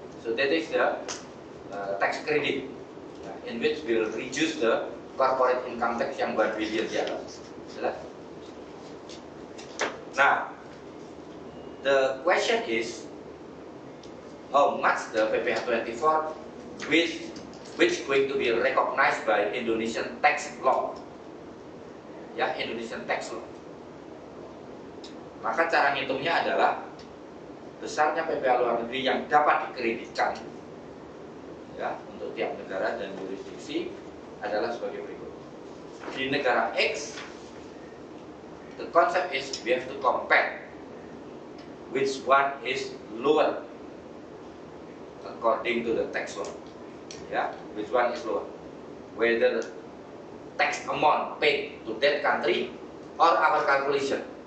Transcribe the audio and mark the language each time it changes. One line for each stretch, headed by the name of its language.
English: So that is the tax credit in which will reduce the corporate income tax yang 1 billion ya.
Indonesian: Jelas?
English: Now, the question is how much the PPh 24 which going to be recognized by Indonesian tax law. Ya, Indonesian tax law.
Indonesian: Maka cara ngitungnya adalah besarnya PPh luar negeri yang dapat dikreditkan ya untuk tiap negara dan jurisdiksi adalah sebagai berikut. Di negara X,
English: the concept is we have to compare which one is lower according to the tax law. Ya, which one is lower, whether tax amount paid to that country or our calculation.